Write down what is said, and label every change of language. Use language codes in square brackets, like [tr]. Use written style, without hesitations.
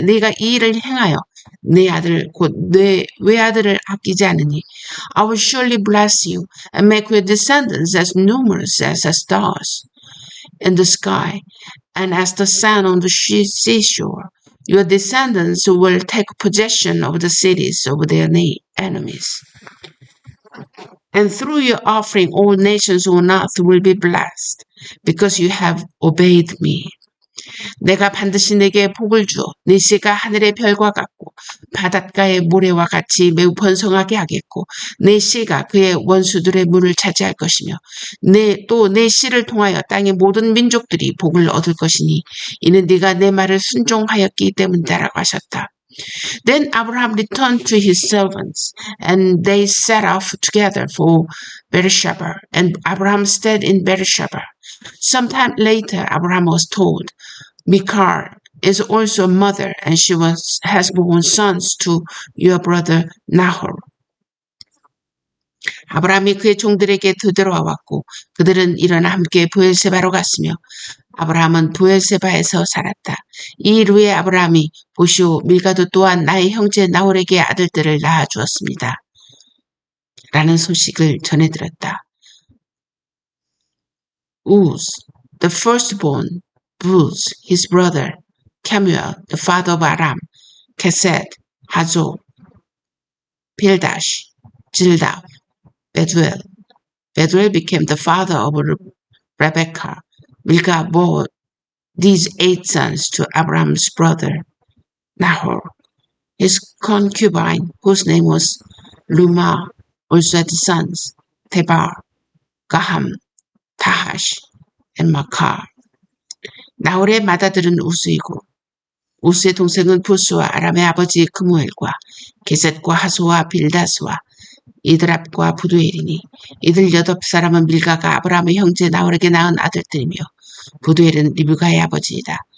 [ko] 네가 이 일을 행하여 내 아들 곧 내 외아들을 아끼지 않으니 [en] I will surely bless you and make your descendants as numerous as the stars in the sky and as the sand on the seashore. Your descendants will take possession of the cities of their enemies. And through your offering all nations on earth will be blessed because you have obeyed me. [ko] 내가 반드시 내게 복을 주어 네 씨가 하늘의 별과 같고 바닷가의 모래와 같이 매우 번성하게 하겠고 내 씨가 그의 원수들의 문을 차지할 것이며 또 내 씨를 통하여 땅의 모든 민족들이 복을 얻을 것이니 이는 네가 내 말을 순종하였기 때문이다라고 하셨다. [en] Then Abraham returned to his servants, and they set off together for Beersheba, and Abraham stayed in Beersheba. Sometime later, Abraham was told, Michal is also a mother, and she has borne sons to your brother Nahor. [ko] 아브라함이 그의 종들에게 되돌아왔고 그들은 일어나 함께 브엘세바로 갔으며 아브라함은 브엘세바에서 살았다. 이 일 후에 아브라함이 보시오 밀가도 또한 나의 형제 나홀에게 아들들을 낳아주었습니다. 라는 소식을 전해들었다. [en] Uz, the firstborn, Buz, his brother, Kemuel, the father of Aram, Kesed, Hazo, Pildash, Jildab, Bethuel. Bethuel became the father of Rebekah. Milcah bore these 8 sons to Abraham's brother Nahor. His concubine, whose name was Lumah, also had sons Tebar, Gaham, Tahash, and Makar. [ko] 나홀의 맏아들은 우스이고 우스의 동생은 부스와 아람의 아버지 그무엘과 게셋과 하소와 빌다스와 이드랍과 부두엘이니 이들 8사람은 밀가가 아브라함의 형제 나홀에게 낳은 아들들이며 부두엘은 리브가의 아버지이다.